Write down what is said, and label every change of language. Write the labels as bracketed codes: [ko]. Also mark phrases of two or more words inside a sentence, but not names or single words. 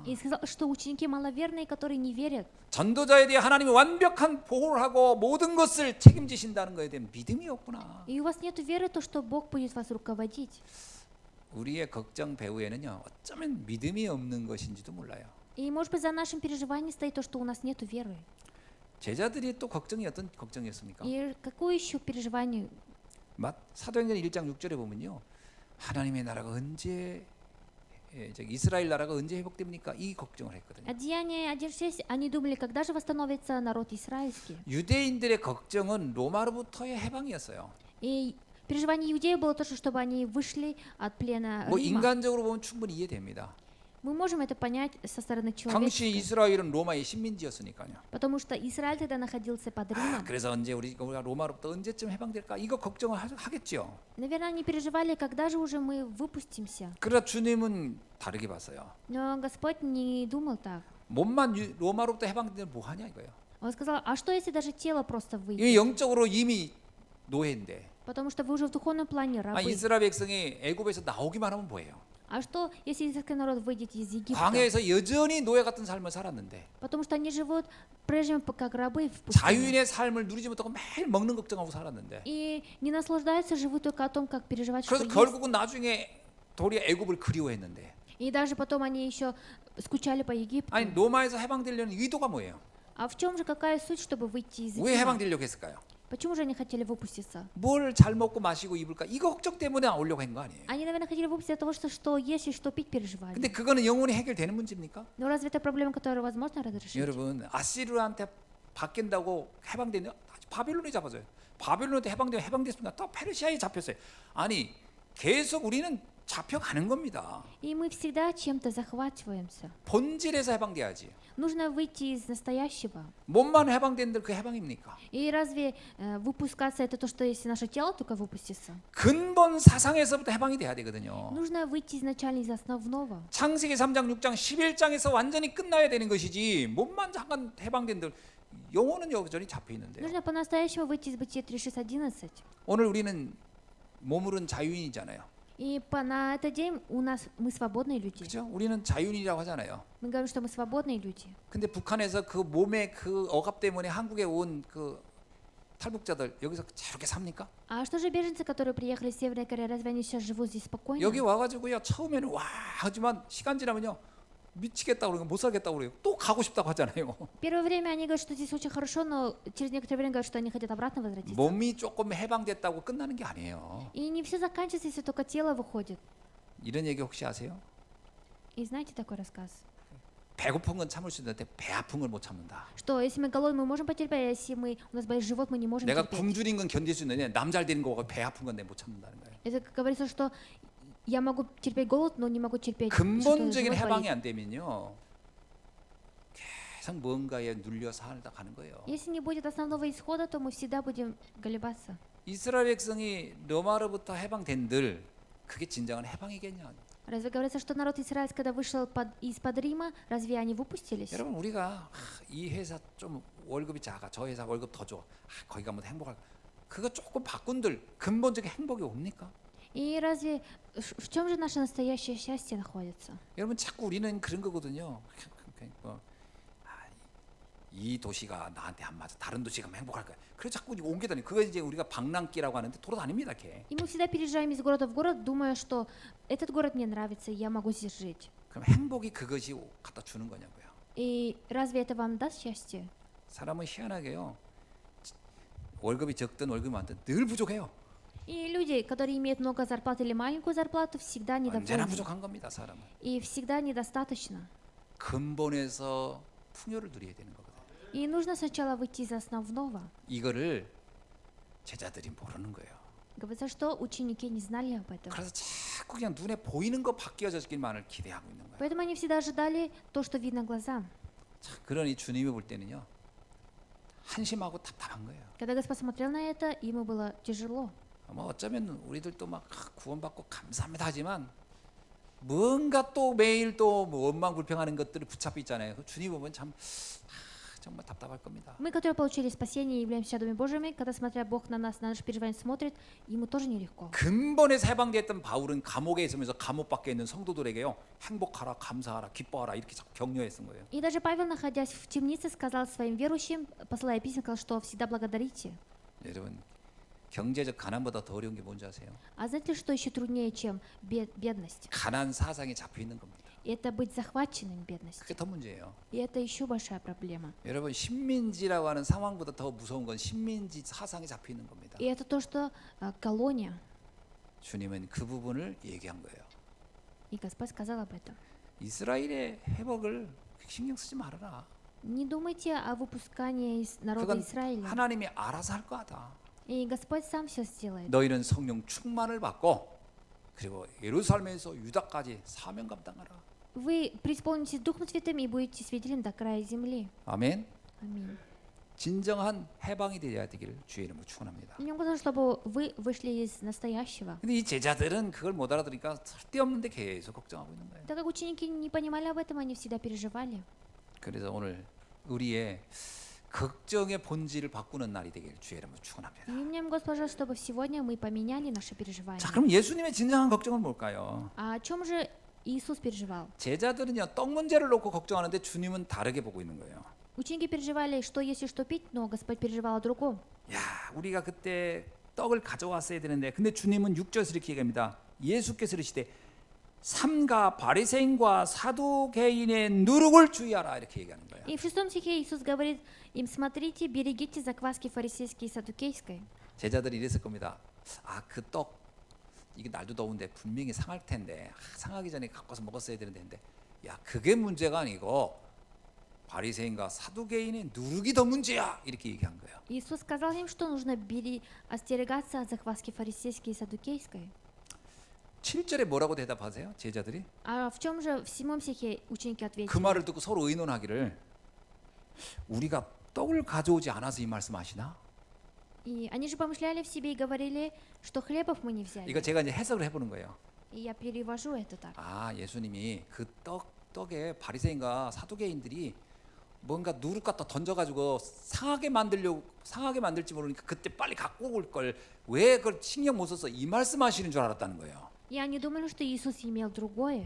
[ru] И сказал, что ученики маловерные, которые не верят. [ko] 전도자에 대해 하나님이 완벽한 보호를 하고 모든 것을 책임지신다는 것에 대한 믿음이 없구나. [ru] И у вас нет веры, то, что Бог будет вас руководить. [ko] 우리의 걱정 배후에는요 어쩌면 믿음이 없는 것인지도 몰라요. [ru] И может быть за нашим переживанием стоит то, что у нас нет веры. [ko] 제자들이 또 걱정이 어떤 걱정이었습니까? [ru] И какое еще переживание? [ko] 사도행전 1장 6절에 보면요 하나님의 나라가 언제 이스라엘 나라가 언제 회복됩니까? 이 걱정을 했거든요. [ru] От Деяния 1:6 они думали, когда же восстановится народ израильский. [ko] 유대인들의 걱정은 로마로부터의 해방이었어요. [ru] И переживание иудеев было то, чтобы они вышли от плена [ko] 뭐 [ru] Рима. [ko] 인간적으로 보면 충분히 이해됩니다. [ru] Мы можем это понять со стороны [ko] 당시 [ru] человека, [ko] 이스라엘은 로마의 식민지였으니까요. [ru] потому что Израиль тогда находился под Римом. [ko] 그래서 언제 우리가 로마로부터 언제쯤 해방될까? 이거 걱정을 하겠죠. [ru] Наверное, они переживали, когда же уже мы выпустимся. [ko] 그러나 주님은 다르게 봤어요. [ru] Но Господь не думал так. [ko] 몸만 로마로부터 해방되면 뭐 하냐 이거예요. [ru] Он сказал, а что если даже тело просто выйдет? [ko] 이 영적으로 이미 노예인데. [ru] Потому что вы уже в духовном плане рабы. [ko] 이스라엘 백성이 애굽에서 나오기만 하면 뭐예요? [ru] А что, если израильский народ выйдет из Египта? [ko] 광야에서 여전히 노예 같은 삶을 살았는데 [ru] Потому что они живут прежнему как рабы в пустыне. [ko] 자유인의 삶을 누리지 못하고 매일 먹는 걱정하고 살았는데 [ru] И не наслаждаются, живут только о том, как переживать, что [ko] 그래서 [ru] есть. [ko] 결국은 나중에 도리어 애굽을 그리워했는데 [ru] И даже потом они еще скучали по Египту. [ko] 아니 로마에서 해방되려는 의도가 뭐예요? [ru] А в чем же какая суть, чтобы выйти из [ko] 왜 [ru] Египта? [ko] 해방되려고 했을까요? [ru] Почему же они хотели выпуститься? [ko] 뭘 잘 먹고 마시고 입을까? 이거 걱정 때문에 오려고 한 거 아니에요. [ru] Они, наверное, хотели выпуститься от того, что есть и что пить переживали. [ko] 근데 그거는 영원히 해결되는 문제입니까? [ru] Но разве это проблема, которую возможно разрешить? [ko] 여러분 아시르한테 바뀐다고 해방되는 바빌론이 잡아줘요. 바빌론한테 해방됐습니다. 또 페르시아에 잡혔어요. 아니 계속 우리는 잡혀가는 겁니다. [ru] И мы всегда чем-то захватываемся. [ko] 본질에서 해방돼야지. [ru] Нужно выйти из настоящего. [ko] 몸만 해방된들 그 해방입니까? [ru] И разве выпускаться это то, что если наше тело только выпустится? [ko] 근본 사상에서부터 해방이 돼야 되거든요. [ru] Нужно выйти изначально из основного. [ko] 창세기 3장 6장 11장에서 완전히 끝나야 되는 것이지 몸만 잠깐 해방된들 영혼은 여전히 잡혀 있는데요. [ru] Нужно по-настоящему выйти из Бытия 3:6-11. [ko] 오늘 우리는 몸으로는 자유인이잖아요. [ru] И на этот день мы свободные люди. [ko] 그렇죠? 우리는 자유인이라고 하잖아요. [ru] Мы говорим, что мы свободные люди. [ko] 근데 북한에서 그 몸의 그 억압 때문에 한국에 온 그 탈북자들 여기서 저렇게 삽니까? [ru] А что же беженцы, которые приехали из Северной Кореи, разве они сейчас живут здесь спокойно? [ko] 여기 와가지고요 처음에는 와 하지만 시간 지나면요 미치겠다고 그러고 못 살겠다고 그래요. 또 가고 싶다고 하잖아요. [ru] Первое время они говорят, что здесь очень хорошо, но через некоторое время говорят, что они хотят обратно возвратиться. [ko] 몸이 조금 해방됐다고 끝나는 게 아니에요. [ru] И не все заканчивается, если только тело выходит. [ko] 이런 얘기 혹시 아세요? [ru] И знаете такой рассказ? [ko] 배고픈 건 참을 수 있는데 배 아픈 걸 못 참는다. [ru] Что если мы голодны, мы можем потерпеть, а если у нас болит живот, мы не можем [ko] 내가 [ru] терпеть. [ko] 굶주린 건 견딜 수 있는데 남 잘 되는 거가 배 아픈 건 내가 못 참는다는 거예요. [ru] Это как говорится, что я могу терпеть голод, но не могу терпеть [ko] 근본적인 [ru] что [ko] 해방이 [ru] болит. [ko] 안 되면요 계속 뭔가에 눌려 살다 가는 거예요. [ru] Если не будет основного исхода, то мы всегда будем колебаться. [ko] 이스라엘 백성이 로마로부터 해방된들 그게 진정한 해방이겠냐? [ru] Разве говорится, что народ израильский, когда вышел из-под Рима, разве они выпустились? [ko] 여러분 우리가 이 회사 좀 월급이 작아, 저 회사 월급 더 줘, 거기 가면 행복할. 그거 조금 바꾼들 근본적인 행복이 옵니까? [ru] И разве в чем же наше настоящее счастье находится? [ko] 여러분 자꾸 우리는 그런 거거든요. 뭐, 아, 이 도시가 나한테 안 맞아. 다른 도시 가면 행복할 거야. 그래서 자꾸 옮겨 다니. 그거 이제 우리가 방랑기라고 하는데 돌아다닙니다, 걔. [ru] И мы всегда переезжаем из города в город, думая, что этот город мне нравится, и я могу здесь жить. [ko] 그럼 행복이 그것이 갖다 주는 거냐고요. [ru] И разве это вам даст счастье? [ko] 사람은 희한하게요. 월급이 적든 월급이 많든 늘 부족해요. [ru] И люди, которые имеют много зарплат или маленькую зарплату, всегда [ko] 언제나 [ru] недовольны. [ko] 부족한 겁니다, 사람은. [ru] И всегда недостаточно. [ko] 근본에서 풍요를 누려야 되는 거거든요. [ru] И нужно сначала выйти из основного. [ko] 이거를 제자들이 모르는 거예요. [ru] Говорится, что ученики не знали об этом. [ko] 그래서 자꾸 그냥 눈에 보이는 거 바뀌어졌기만을 기대하고 있는 거예요. [ru] Поэтому они всегда ожидали то, что видно глазам. [ko] 자, 그러니 주님이 볼 때는요, 한심하고 답답한 거예요. [ru] Когда Господь смотрел на это, ему было тяжело. [ko] 뭐 어쩌면 우리들도 막 구원받고 감사합니다 하지만 뭔가 또 매일 또뭐 원망불평하는 것들을 붙잡혀 있잖아요. 그 주님 보면 참 정말 답답할 겁니다. [ru] Мы, которые получили спасение и являемся чадами Божьими, когда, смотря Бог на нас, на наше переживание смотрит, ему тоже нелегко. [ko] 근본에서 해방됐던 바울은 감옥에 있으면서 감옥 밖에 있는 성도들에게요, 행복하라, 감사하라, 기뻐하라 이렇게 격려했던 거예요. [ru] И даже Павел, находясь в темнице, сказал своим верующим, посылая письма, сказал, что всегда благодарите. [ko] 여러분, 경제적 가난보다 더 어려운 게 뭔지 아세요? [ru] А знаете ли, что еще труднее, чем бедность? [ko] 가난 사상에 잡혀 있는 겁니다. [ru] Это быть захваченным бедностью. [ko] 그게 더 문제예요. [ru] И это еще большая проблема. [ko] 여러분, 식민지라고 하는 상황보다 더 무서운 건 식민지 사상에 잡혀 있는 겁니다. [ru] И это то, что колония. [ko] 주님은 그 부분을 얘기한 거예요. [ru] И Господь сказал об этом. [ko] 이스라엘의 회복을 신경 쓰지 말아라. [ru] Не думайте о выпускании из народа [ko] 그건 [ru] Израиля. [ko] 하나님이 알아서 할 거다. [ru] И Господь сам все сделает. [ko] 너희는 성령 충만을 받고 그리고 예루살렘에서 유다까지 사명 감당하라. [ru] Вы преисполнитесь Духом Святым и будете свидетелем до края земли. [ko] 아멘. [ru] Аминь. [ko] 진정한 해방이 되어야 되기를 주의 이름으로 축원합니다. [ru] Мне важно, чтобы вы вышли из настоящего. [ko] 근데 이 제자들은 그걸 못 알아들으니까 쓸데없는데 계속 걱정하고 있는 거예요. [ru] Так как ученики не понимали об этом, они всегда переживали. [ko] 그래서 오늘 우리의 걱정의 본질을 바꾸는 날이 되기를 주의 이름으로 축원합니다. [ru] И мне Господь, чтобы сегодня мы поменяли наши переживания. [ko] 자, 그럼 예수님의 진정한 걱정은 뭘까요? [ru] А о чем же Иисус переживал? [ko] 제자들은요, 떡 문제를 놓고 걱정하는데 주님은 다르게 보고 있는 거예요. [ru] Ученики переживали, что есть и что пить, но Господь переживал о другом. [ko] 야, 우리가 그때 떡을 가져왔어야 되는데, 근데 주님은 6절에서 이렇게 얘기합니다. 예수께서 이르시되 삼가 바리새인과 사두개인의 누룩을 주의하라 이렇게 얘기하는 거예요. [ru] И в 6 стихе Иисус говорит им: смотрите, берегите закваски фарисейской и саддукейской. [ko] 제자들이 이랬을 겁니다. 아, 그 떡 이게 날도 더운데 분명히 상할 텐데 상하기 전에 갖고 와서 먹었어야 되는데, 야, 그게 문제가 아니고 바리새인과 사두개인의 누룩이 더 문제야 이렇게 얘기한 거예요. [ru] Иисус сказал им, что нужно остерегаться от закваски фарисейской и саддукейской. [ko] 7절에 뭐라고 대답하세요? 제자들이 [ru] А в чем же в 7 стихе ученики ответили? [ko] 그 말을 듣고 서로 의논하기를, 우리가 떡을 가져오지 않아서 이 말씀하시나? [ru] И они же помышляли в себе и говорили, что хлебов мы не взяли. [ko] 이거 제가 이제 해석을 해보는 거예요. [ru] И я перевожу это так. [ko] 아, 예수님이 그 떡에 바리새인과 사두개인들이 뭔가 누룩 갖다 던져가지고 상하게 만들지 모르니까 그때 빨리 갖고 올 걸 왜 그걸 신경 못 써서 이 말씀하시는 줄 알았다는 거예요. [ru] И они думали, что Иисус имел другое.